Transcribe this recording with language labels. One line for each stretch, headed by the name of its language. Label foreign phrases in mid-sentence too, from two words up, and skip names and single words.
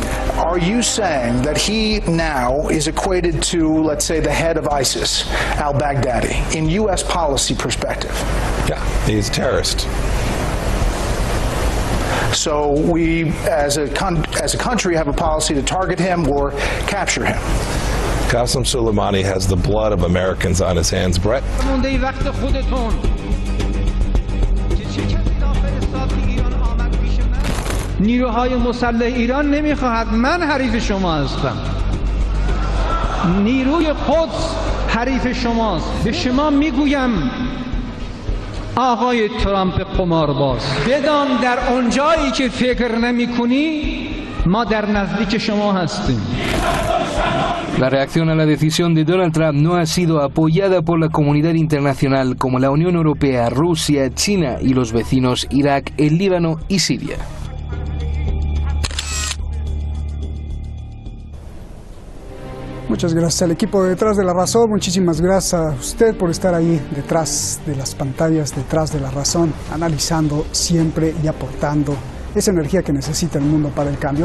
English: Are you saying that he now is equated to, let's say, the head of ISIS, al-Baghdadi, in U.S. policy perspective? Yeah, he's a terrorist. So we, as a country, have a policy to target him or capture him. Qasem Soleimani has the blood of Americans on his hands, Brett.
Persian: نیروهای مسلح ایران نمیخواهد من حریف شما هستم. نیروی قدس حریف شماست. به شما میگویم آقای ترامپ قمارباز، بدان در آنجایی که فکر نمی‌کنی ما در نزدیک شما هستیم.
Spanish: La reacción a la decisión de Donald Trump no ha sido apoyada por la comunidad internacional como la Unión Europea, Rusia, China y los vecinos Irak, el Líbano y Siria. Muchas gracias al equipo de Detrás de la Razón, muchísimas gracias a usted por estar ahí detrás de las pantallas, detrás de la razón, analizando siempre y aportando esa energía que necesita el mundo para el cambio.